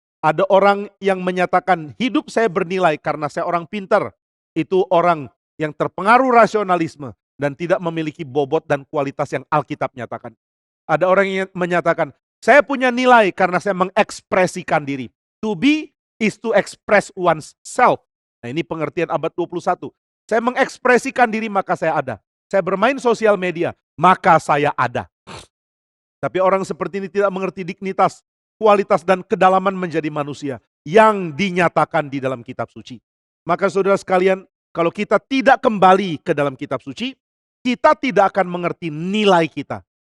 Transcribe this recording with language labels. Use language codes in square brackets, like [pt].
[id] Ada orang yang menyatakan hidup saya bernilai karena saya orang pintar. Itu orang yang terpengaruh rasionalisme dan tidak memiliki bobot dan kualitas yang Alkitab nyatakan. Ada orang yang menyatakan saya punya nilai karena saya mengekspresikan diri. [en] To be is to express oneself. [id] Nah, ini pengertian abad 21. Saya mengekspresikan diri maka saya ada. Saya bermain sosial media maka saya ada. Tapi orang seperti ini tidak mengerti dignitas, kualitas dan kedalaman menjadi manusia yang dinyatakan di dalam kitab suci. Maka saudara sekalian, kalau kita tidak kembali ke dalam kitab suci, kita tidak akan mengerti nilai kita.